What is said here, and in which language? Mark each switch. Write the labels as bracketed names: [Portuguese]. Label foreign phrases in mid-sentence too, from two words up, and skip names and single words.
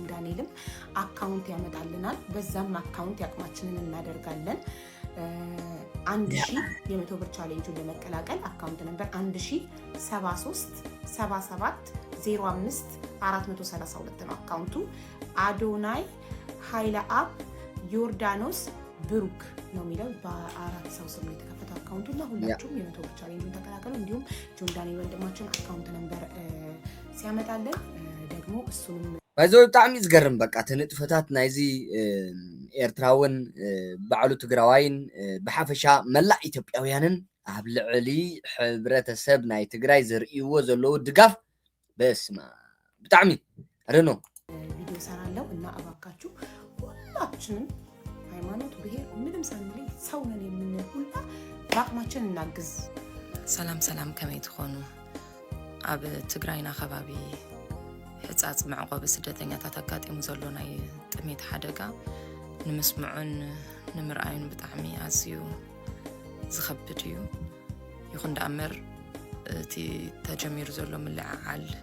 [Amharic] ዳንኤልም አካውንት ያመጣልናል። በዛም አካውንት ያቅማችንን እናደርጋለን። 1000 የመቶ ብር ቻሌንጁን ለመቀላቀል አካውንት ነበር 1073 77 05 432 ነው አካውንቱ። አዶናይ ኃይለ አብ ዮርዳኖስ ብሩክ ነው የሚለው በአራት ሰው ስም የተከፈተ አካውንቱ እና ሁላችሁም የመቶ ብር ቻሌንጁን ተቀላቀሉ። እንዲሁም ጆን ዳንኤል ወንድማችን አካውንት ነበር ሲያመጣልን ደግሞ እሱንም [Tigrinya] ባይዘው በጣም ይዝገርም በቃ ትንጥፈታት ናይዚ ኤርትራውን ባዕሉ ትግራዋይን በሓፈሻ መላእ ኢትዮጵያውያንን ኣብ ልዕሊ ሕብረተሰብ ናይ ትግራይ ዘርእይዎ ዘለዉ ድጋፍ በስማ ብጣዕሚ አረኖ [Amharic] ቪዲዮ ሰራለው እና አባካችሁ ሁላችንም ሃይማኖት ብሄር ምንም ሳንለይ ሰው ነን የምንል ሁላ በአቅማችን እናግዝ። [Tigrinya] ሰላም ከመይ ትኾኑ ኣብ ትግራይና ከባቢ ሕፃፅ መዕቆቢ ስደተኛታት ኣጋጢሙ ዘሎ ናይ ጥሜት ሓደጋ ንምስምዑን ንምርኣዩን ብጣዕሚ ኣዝዩ ዝኸብድ እዩ። ይኹን ደኣምር እቲ ተጀሚሩ ዘሎ ምልዕዓል